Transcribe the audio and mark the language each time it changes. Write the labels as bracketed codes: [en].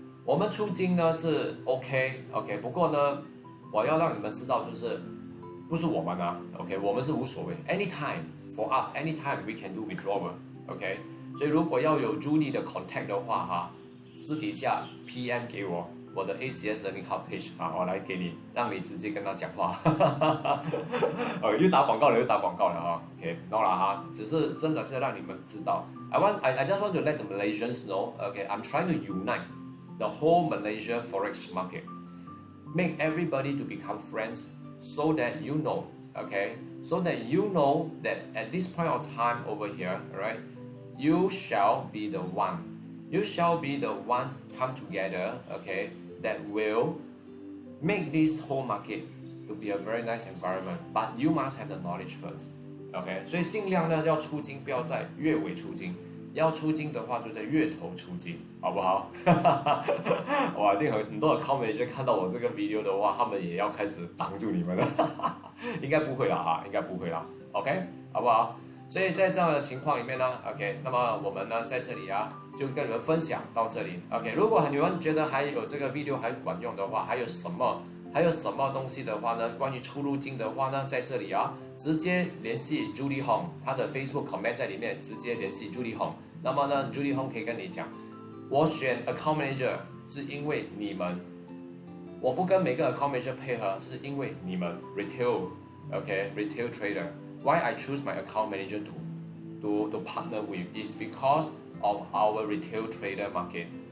[zh] 我们出金呢是 OK， 不过呢，我要让你们知道就是不是我们啊 ，OK， 我们是无所谓 ， [en] anytime for us anytime we can do withdrawal， [zh] OK。所以如果要有 Judy 的 contact 的话哈，私底下 PM 给我的 ACS Learning Hub page 啊，我来给你，让你直接跟他讲话。又打广告了哈 ，OK，no 啦哈，只是真的是让你们知道。 [en] I just want to let the Malaysians know, okay, I'm trying to unite the whole Malaysia forex market, make everybody to become friends, so that you know, okay, so that you know that at this point of time over here, alright, you shall be the one. You shall be the one come together, okay, that will make this whole market to be a very nice environment. But you must have the knowledge first, okay. [zh] 所以尽量呢要出金，不要在月尾出金，要出金的话就在月头出金，好不好？哇，一定很多的 account manager 看到我这个 video 的话，他们也要开始帮助你们了。应该不会啦哈，应该不会啦 ，OK， 好不好？所以在这样的情况里面呢 ，OK， 那么我们呢在这里啊，就跟你们分享到这里 ，OK。如果你们觉得还有这个 video 还管用的话，还有什么东西的话呢？关于出入金的话呢，在这里啊，直接联系 Judy Hong， 他的 Facebook comment 在里面，直接联系 Judy Hong。那么呢 ，Judy Hong 可以跟你讲，我选 account manager 是因为你们，我不跟每个 account manager 配合，是因为你们 retail， [en] OK，retail trader。Why I choose my account manager to partner with is because of our retail trader market.